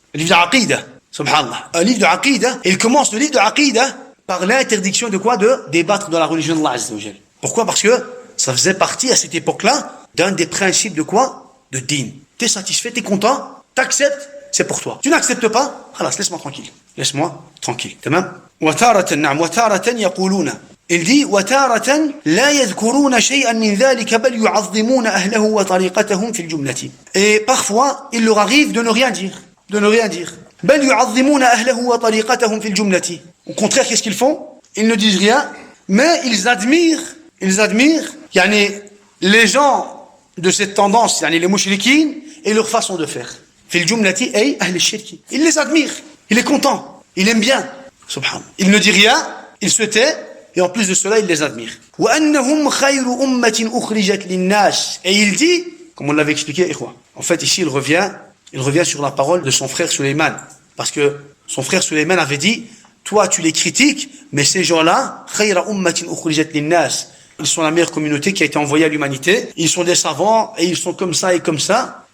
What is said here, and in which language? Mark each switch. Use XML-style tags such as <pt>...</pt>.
<fr>Le livre d'Aqidah, subhanallah. Un livre d'Aqidah, et il commence le livre d'Aqidah par l'interdiction de quoi? De débattre dans la religion d'Allah Azza wa Jal. Pourquoi? Parce que ça faisait partie à cette époque-là d'un des principes de quoi? De din. T'es satisfait, t'es content, t'acceptes, c'est pour toi. Tu n'acceptes pas, khalas, laisse-moi tranquille. Laisse-moi tranquille. Tamam?</fr> <ar>وتارة نعم وتارة يقولون.</ar> <fr>Il dit</fr> <ar>وتارة لا يذكرون شيئا من ذلك بل يعظمون أهله وطريقتهم في الجملة.</ar> <fr>Et parfois, il leur arrive de ne rien dire. De ne rien dire.</fr> <ar>بل يعظمون أهله وطريقتهم في الجملة.</ar> <fr>Au contraire, qu'est-ce qu'ils font? Ils ne disent rien, mais ils admirent, yani, les gens de cette tendance, yani les mouchriquines, et leur façon de faire.</fr> <ar>في الجملة أي أهل الشرك.</ar> <fr>Il les admire, il est content, il aime bien. Subhanallah. Il ne dit rien, il se tait, et en plus de cela, il les admire.</fr> <ar>وأنهم خير أمة أخرجت للناس.</ar> <fr>Et il dit, comme on l'avait expliqué, ikhwa. En fait, ici, il revient sur la parole de son frère Sulayman. Parce que son frère Sulayman avait dit, toi, tu les critiques, mais ces gens-là,</fr> <ar>خير أمة أخرجت للناس.</ar> <fr>Ils sont la meilleure communauté qui a été envoyée à l'humanité. Ils sont des savants, et ils sont comme ça et comme ça.</fr>